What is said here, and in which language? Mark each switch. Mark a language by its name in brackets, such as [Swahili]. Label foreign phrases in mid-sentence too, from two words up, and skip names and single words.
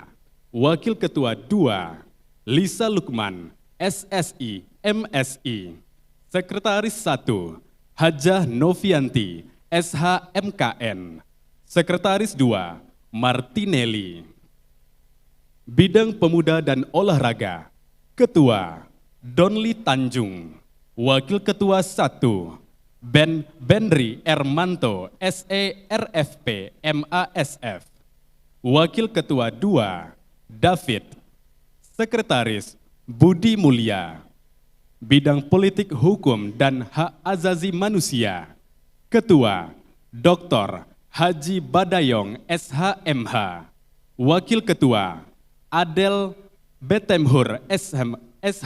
[Indonesian] Wakil Ketua 2 Lisa Lukman SSI MSI. Sekretaris 1 Hajah Novianti SH MKN. Sekretaris 2 Martinelli. Bidang pemuda dan olahraga. Ketua Donli Tanjung. Wakil Ketua 1 Benri Ermanto SERFP MASF. Wakil Ketua 2 David. Sekretaris Budi Mulia. Bidang politik hukum dan hak azazi manusia. Ketua Dr. Haji Badayong SHMH. Wakil Ketua Adel Betemhur SH.